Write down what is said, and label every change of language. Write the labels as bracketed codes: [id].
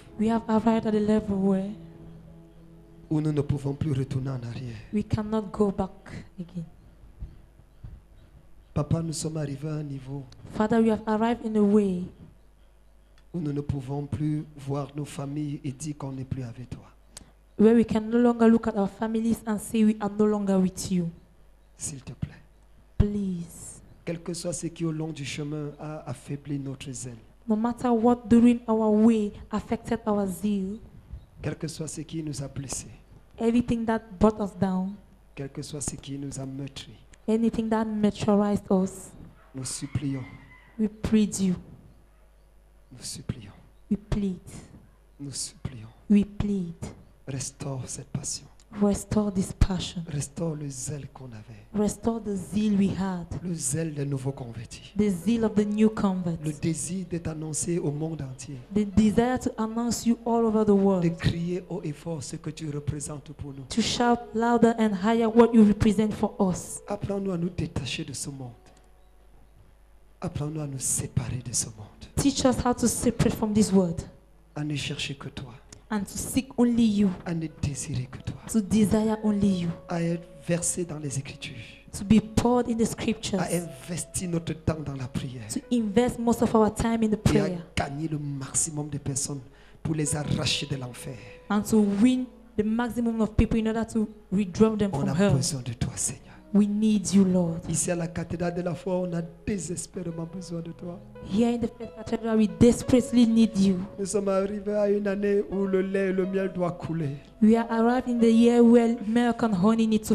[en] We have arrived at a level where [fr] où nous ne pouvons plus retourner en arrière. [en] we cannot go back again. [fr] Papa, nous sommes arrivés à un niveau [en] Father, we have arrived in a way [fr] où nous ne pouvons plus voir nos familles et dire qu'on n'est plus avec toi. [en] where we can no longer look at our families and say we are no longer with you. [fr] S'il te plaît. [en] Please. [fr] Quel que soit ce qui au long du chemin a affaibli notre zèle. [en] No matter what during our way affected our zeal, [fr] Quel que soit ce qui nous a blessés. [en] everything that brought us down, [fr] Quel que soit ce qui nous a meurtris. [en] anything that maturized us, [fr] Nous supplions. [en] we plead you. [fr] Nous supplions. [en] We plead. [fr] Nous supplions. [en] We plead. [fr] Restaure cette passion. [en] Restore this passion. [fr] Restaure le zèle qu'on avait. [en] Restore the zeal we had. [fr] Le zèle des nouveaux convertis. [en] The zeal of the new [fr] Le [en] converts. [fr] désir d'être annoncé au monde entier. [en] The desire to announce you all over the [fr] De [en] world. [fr] crier haut et fort ce que tu représentes pour nous. [en] To shout louder and higher what you represent for us. [fr] Apprends-nous à nous détacher de ce monde. Apprends-nous à nous séparer de ce monde. [en] Teach us how to separate from this world [fr] À ne chercher que toi. [en] and to seek only you. [fr] À ne désirer que toi. [en] To desire only you. [fr] À être versé dans les Écritures. [en] To be poured in the scriptures. [fr] À investir notre temps dans la prière. [en] To invest most of our time in the [fr] Et à [en] prayer. [fr] gagner le maximum de personnes pour les arracher de l'enfer. [en] And to win the maximum of people in order to withdraw them [fr] On [en] from [fr] a [en] hell. [fr] besoin de toi, Seigneur. [en] We need you, Lord. [fr] Ici à la cathédrale de la foi, on a désespérément besoin de toi. [en] Here in the Faith Cathedral, we desperately need you. [fr] Nous sommes arrivés à une année où le lait et le miel doivent couler. [en] We are arrived in the year where milk and honey need to